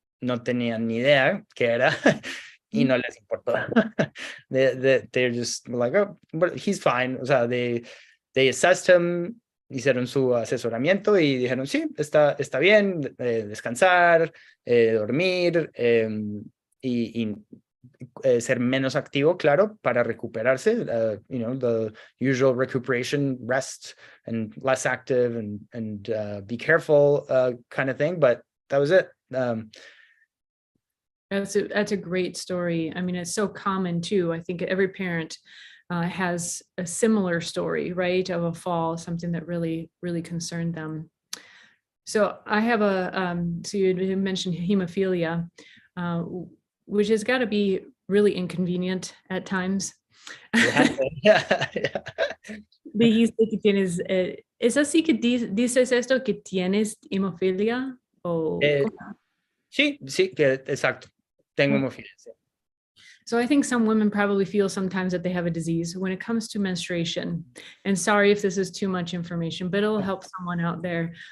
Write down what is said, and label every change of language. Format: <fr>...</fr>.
<es>No tenían ni idea qué era y no les importó.</es> <en>They're just like, oh, but he's fine.</en> <es>O sea,</es> <en>they assessed him,</en> <es>hicieron su asesoramiento y dijeron, sí, está bien, descansar, dormir y ser menos activo, claro, para recuperarse.</es> <en>The usual recuperation, rest, and less active, and be careful kind of thing. But that was it. That's a great story. I mean, it's so common too. I think every parent has a similar story, right, of a fall, something that really, really concerned them. So I have so you mentioned hemophilia, which has got to be really inconvenient at times. Yeah.</en> <es>Dijiste que tienes, ¿es así que dices esto, que tienes hemofilia? O, sí, que exacto. Tengo hemofilia.</es> <en>So I think some women probably feel sometimes that they have a disease when it comes to menstruation. And sorry if this is too much information, but it'll help someone out there.</en>